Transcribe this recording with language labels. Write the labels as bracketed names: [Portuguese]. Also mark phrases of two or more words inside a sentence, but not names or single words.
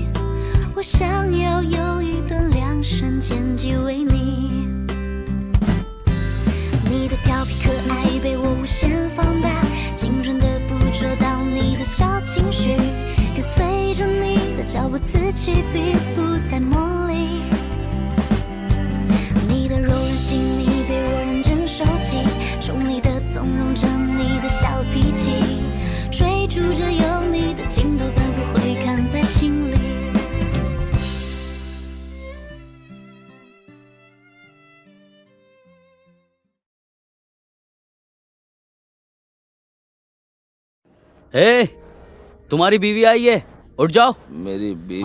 [Chinese] 我想要有一段量身剪辑为你，你的调皮可爱被我无限放大，精准的捕捉到你的小情绪，跟随着你的脚步自己逼附在梦里。你的柔软细腻被我认真收集，宠你的纵容着你的小脾气，追逐着有你的镜头反复回看在心里。 [Hindi] ए, तुम्हारी बीवी आई है, उठ जाओ। मेरी बीवी?